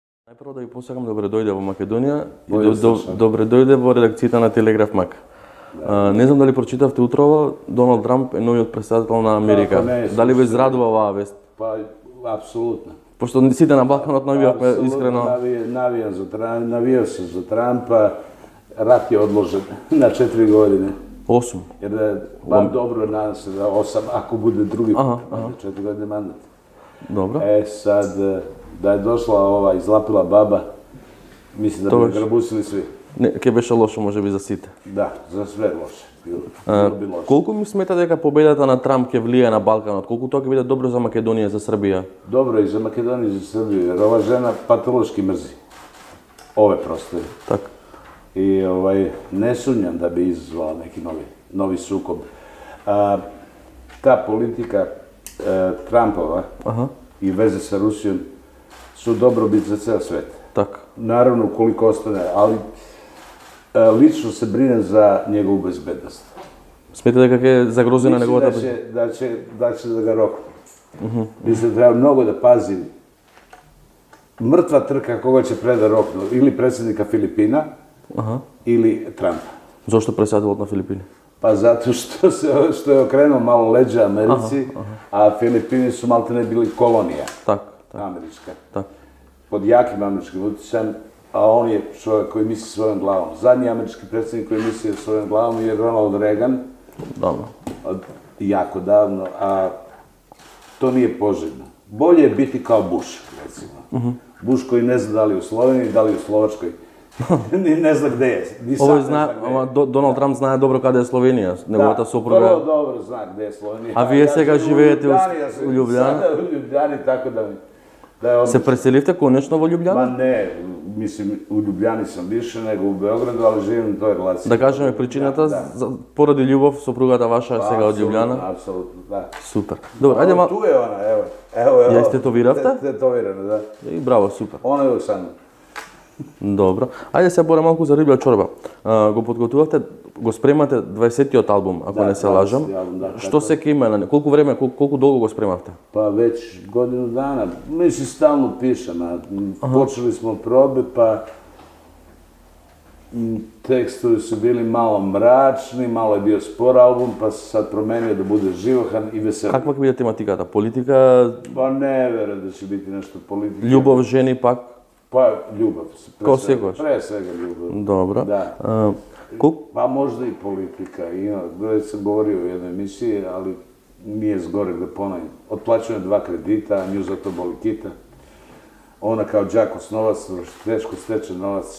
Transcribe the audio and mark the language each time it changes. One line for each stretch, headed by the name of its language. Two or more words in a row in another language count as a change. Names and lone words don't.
Macedonian: Најпрво да ви посакам добре дојде в Македонија и Слушам. добре дојде во редакцијата на Телеграф Мак. Не знам дали прочитавте утрово, Доналд Трамп е новиот претседател на Америка. Како не, Дали ве слушам. израдува оваа вест?
Serbian: Pa, apsolutno.
Macedonian: Пошто сите на Балканот навијавме искрено.
Serbian: Navijam za navijao sam za Trumpa, rat je odložen na 4 godine. 8. Jer da je, pa dobro, nadam se da 8, ako bude drugi Aha, put, 4 godine mandat. Dobro. Sad, da je došla ova izlapila baba, mislim da bi Točno. grabusili svi.
Macedonian: Не, ке беше лошо можеби за сите.
Serbian: Da, za sve loše. Bilo bi loše.
Macedonian: Колку ми смета дека победата на Трамп ќе влие на Балканот? Колку тоа ќе биде добро за Македонија, за Србија?
Serbian: Dobro i za Makedoniju i za Srbiju, jer ova žena patološki mrzi ove prostore.
Macedonian: Така.
Serbian: I ne sumnjam da bi izazvala neki novi sukob. Ta politika Trumpova i veze sa Rusijom su dobrobit za ceo svet.
Macedonian: Така.
Serbian: Naravno, koliko ostane, ali lično se brinem za njegovu bezbednost.
Macedonian: Смета дека ќе загрози на
Serbian: Mislim
Macedonian: неговата
Serbian: da će da ga roknu. Mislim da treba mnogo da pazim. Mrtva trka koga će preda roknu, ili predsjednika Filipina, ili Trumpa.
Macedonian: Зошто претседателот на Филипини?
Serbian: Pa zato što je okrenuo malo leđa Americi, a Filipini su maltene bili kolonija
Macedonian: Така.
Serbian: američka.
Macedonian: Така.
Serbian: Pod jakim američkim utjecajem, a on je čovjek koji misli svojom glavom. Zadnji američki predsjednik koji misli svojom glavom je Ronald Reagan,
Macedonian: Давно.
Serbian: jako davno, a to nije poželjno. Bolje je biti kao Bush, recimo. Bush koji ne zna da li u Sloveniji, da li u Slovačkoj, ni ne zna gde je. Ni sam
Macedonian: Овој
Serbian: ne
Macedonian: знае,
Serbian: zna gde je.
Macedonian: ама Доналд Трамп знае добро каде е Словенија, неговата
Serbian: Prvo
Macedonian: сопруга.
Serbian: dobro zna gde je Slovenija.
Macedonian: А ви сега
Serbian: živim
Macedonian: живеете у
Serbian: Ljubljani, ja sam Ljubljani? sada u Ljubljani, tako da je odlično.
Macedonian: Се преселивте конечно во
Serbian: Ma
Macedonian: Љубљана?
Serbian: ne, mislim, u Ljubljani sam više nego u Beogradu, ali živim u toj relaciji.
Macedonian: Да кажеме причината поради љубов сопругата ваша е сега од Љубљана.
Serbian: Apsolutno, da.
Macedonian: Супер. Добро, ајде
Serbian: Evo, tu je ona, evo.
Macedonian: Ја истетовиравте?
Serbian: Tetovirana, da.
Macedonian: И браво, супер.
Serbian: Ona je uvijek sa mnom.
Macedonian: Добро. Ајде се бора малку за Риблја чорба. Го подготвувавте, го спремате 20-тиот албум, ако Да, не се лажам. 20-ти албум, да, Што така. се ке има на не? Колку време, колку долго го спремавте?
Serbian: Pa već godinu dana. Mislim, stalno pišem, a počeli smo probe, pa tekstovi su bili malo mračni, malo je bio spor album, pa se sad promenio da bude živahan i vesel.
Macedonian: Каква ќе биде тематиката? Политика,
Serbian: Pa ne verujem da će biti nešto politike.
Macedonian: љубов, жени пак?
Serbian: Pa ljubav. Kao segoš. Pre svega ljubav.
Macedonian: Добро.
Serbian: Da. Pa možda i politika. Već sam govorio u jednoj emisiji, ali nije zgorek da ponovim. Otplaćujem 2 kredita, a nju za to boli kita. Ona kao đak osnovac, teško steče novac.